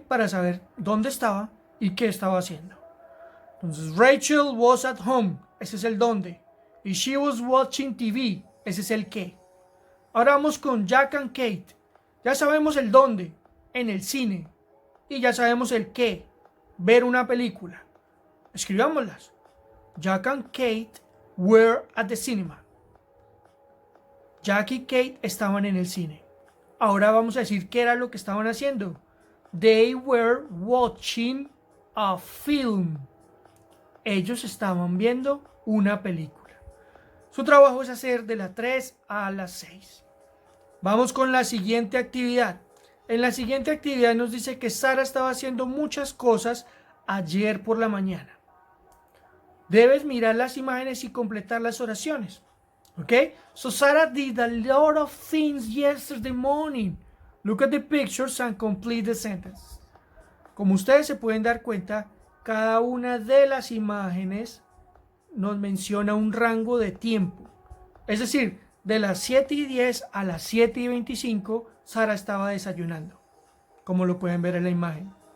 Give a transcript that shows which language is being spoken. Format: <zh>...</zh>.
<es>Para saber dónde estaba y qué estaba haciendo. Entonces,</es> <en>Rachel was at home,</en> <es>ese es el dónde, y</es> <en>she was watching TV,</en> <es>ese es el qué. Ahora vamos con Jack and Kate. Ya sabemos el dónde, en el cine, y ya sabemos el qué, ver una película. Escribámoslas.</es> <en>Jack and Kate were at the cinema.</en> <es>Jack y Kate estaban en el cine. Ahora vamos a decir qué era lo que estaban haciendo.</es> <en>They were watching a film.</en> <es>Ellos estaban viendo una película. Su trabajo es hacer de las 3 a las 6. Vamos con la siguiente actividad. En la siguiente actividad nos dice que Sara estaba haciendo muchas cosas ayer por la mañana. Debes mirar las imágenes y completar las oraciones. ¿Ok?</es> <en>So Sarah did a lot of things yesterday morning. Look at the pictures and complete the sentence.</en> <es>Como ustedes se pueden dar cuenta, cada una de las imágenes nos menciona un rango de tiempo. Es decir, de las 7:10 a las 7:25, Sara estaba desayunando, como lo pueden ver en la imagen.</es>